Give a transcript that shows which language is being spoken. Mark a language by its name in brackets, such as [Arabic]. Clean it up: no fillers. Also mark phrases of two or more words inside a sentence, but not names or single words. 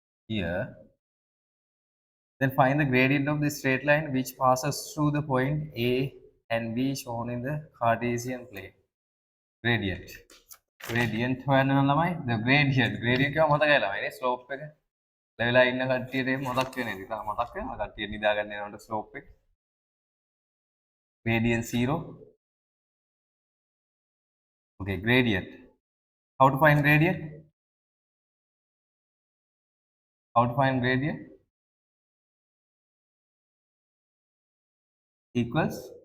[English] here. Then find the gradient of the straight line which passes through the point A and B shown in the Cartesian plane. [Sinhala] Gradient. Gradient හොයන්න නම් ළමයි [English] the gradient. [Sinhala] Gradient කියව මතකයි ළමයි නේ slope එක. ලෙවලා ඉන්න කට්ටියට මතක් වෙන්නේ. ඉතින් මතක් වෙනවා කට්ටිය නිදාගන්න යනකොට slope එක. Gradient 0. [English] Okay, gradient. How to find gradient? How to find gradient? Equals